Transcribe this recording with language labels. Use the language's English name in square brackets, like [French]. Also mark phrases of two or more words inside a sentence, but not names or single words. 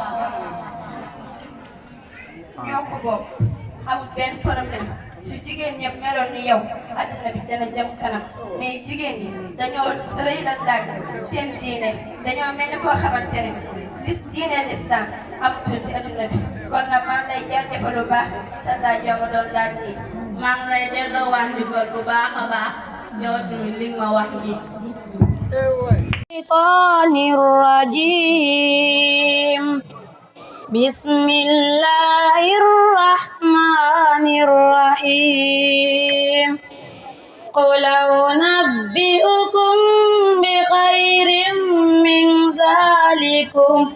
[Wolof] ñoo ko bokk amul benn problème su jigéen ñëpp meloon ni yow adduna bi dana jëm kanam mais jigéen ñi dañoo rëy la daag seen diine dañoo mel ni koo xamante ne diine l'islam amatul si adduna bi kon nag maa ngi lay jaajëfal bu baax ci sa laaj yoo ma doon laaj nii maa ngi lay delloo waan njukkal bu baax a baax yow tamit li nga ma wax ji [Arabic] الشيطان الرجيم بسم الله الرحمن الرحيم قل أنبئكم بخير من ذلكم